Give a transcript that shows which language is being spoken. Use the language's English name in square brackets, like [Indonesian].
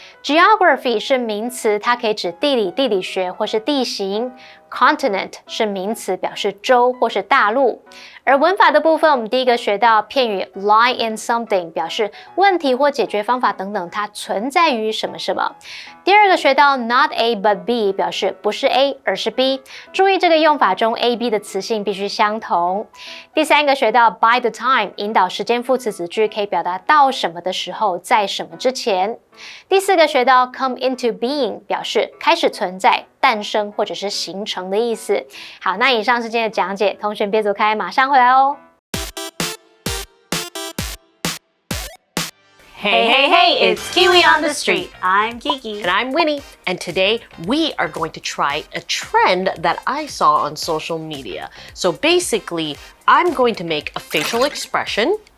[Chinese] Geography 是名词，它可以指地理、地理学或是地形。 Continent 是名词，表示洲或是大陆。而文法的部分，我们第一个学到片语 [English] lie in something， [Chinese] 表示问题或解决方法等等，它存在于什么什么。第二个学到 [English] not A but B， [Chinese] 表示不是 A 而是 B。注意这个用法中 A、B 的词性必须相同。第三个学到 [English] by the time， [Chinese] 引导时间副词子句，可以表达到什么的时候，在什么之前。第四个学到 [English] come into being， [Chinese] 表示开始存在、诞生或者是形成的意思。好，那以上是今天的讲解，同学别走开，马上回来哦。 [English] Hey, hey, hey, it's Kiwi on the street. I'm Kiki. And I'm Winnie. And today we are going to try a trend that I saw on social media. So basically, I'm going to make a facial expression.